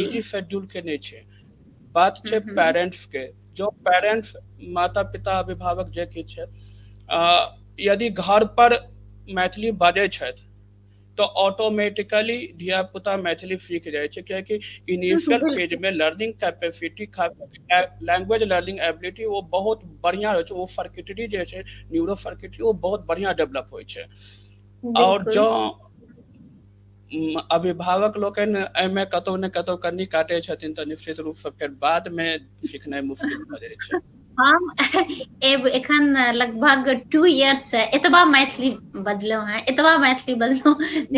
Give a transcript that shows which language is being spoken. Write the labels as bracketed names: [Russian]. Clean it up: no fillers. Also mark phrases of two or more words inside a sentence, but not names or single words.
[Maithili] बिजी शेड्यूल के नहीं छै, बात छै हम्म। पेरेंट्स के। जो पेरेंट्स, माता पिता अभिभावक जे किछु छै, यदि घर पर मैथिली बाजै छथि तो ऑटोमेटिकली धिया पुता मैथिली सीख जाइ छै, कियाकि [English] initial phase [Maithili] बिल्कुल में [English] learning capacity, language learning ability [Maithili] वो बहुत बढ़िया होइ छै। वो सर्किटरी जे छै, [English] neuro circuitry [Maithili] वो बहुत बढ़िया डेवलप होइ छै। और बिल्कुल। जो अभिभावक लोकनि एहिमे कतहु ने कतहु कनी काटै छथिन तऽ निश्चित रूपसँ फेर बादमे सिखनाइ मुश्किल भऽ जाइ छै। हम एखन लगभग 2 इयर्स से एतबा मैथिली बजलहुँ हैं, एतबा मैथिली बजलहुँ जे